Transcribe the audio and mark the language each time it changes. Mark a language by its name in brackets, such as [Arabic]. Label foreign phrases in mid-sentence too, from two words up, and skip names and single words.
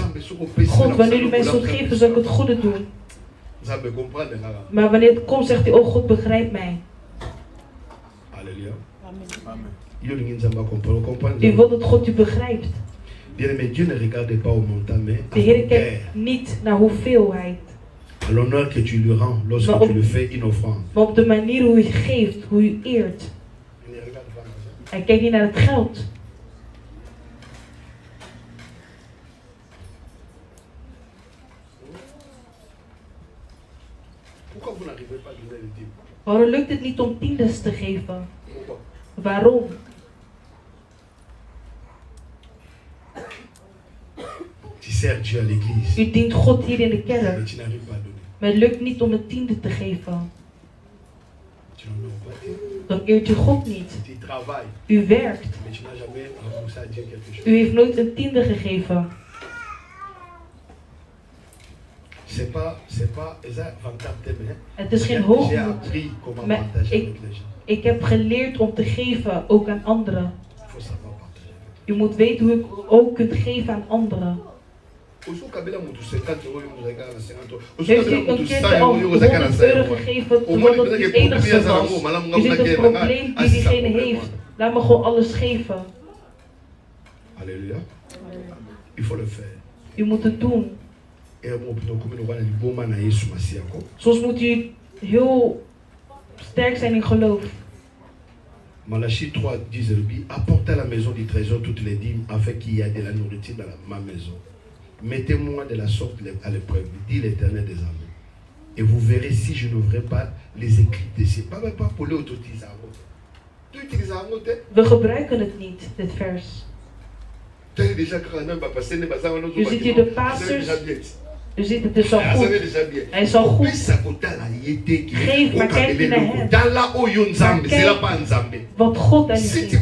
[Dutch] God, wanneer u mij zult geven, zal ik het goede doen. Maar wanneer het komt, zegt hij, oh God, begrijp mij. U wilt dat God u begrijpt. De Heer kijkt niet naar hoeveelheid. [French] L'honneur que tu lui rends lorsque tu le fais une offrande. [Dutch] Maar op de manier hoe u geeft, hoe u eert. Hij kijkt niet naar het geld. Waarom lukt het niet om tiendes te geven? Waarom? [French] Tu sers Dieu à l'église. [Dutch] U dient God hier in de kerk. Maar het lukt niet om een tiende te geven. Dan eert u God niet. U werkt. U heeft nooit een tiende gegeven. Het is geen hoogmoed. Maar ik heb geleerd om te geven ook aan anderen. U moet weten hoe u ook kunt geven aan anderen. Heeft u een keer al 100 euro gegeven terwijl dat het enigste was? U ziet het probleem die diegene heeft. Laat me gewoon alles geven. [French] Alléluia. Il faut le faire. [Dutch] U moet het doen. Soms moet u heel sterk zijn in geloof. [French] Malachie 3, 10, apportez à la maison du trésor toutes les dîmes afin qu'il y ait de la nourriture dans ma maison. Mettez-moi de la sorte à l'épreuve, dit l'Éternel des armées. Et vous verrez si je n'ouvrirai pas les écrits de ces. Pas pour les autotisards. [Dutch] We gebruiken het niet, dit vers. U ziet hier de pastors. U ziet het is al goed. Hij is al goed. Geef, maar kijk niet naar hem. Maar kijk wat God aan u ziet.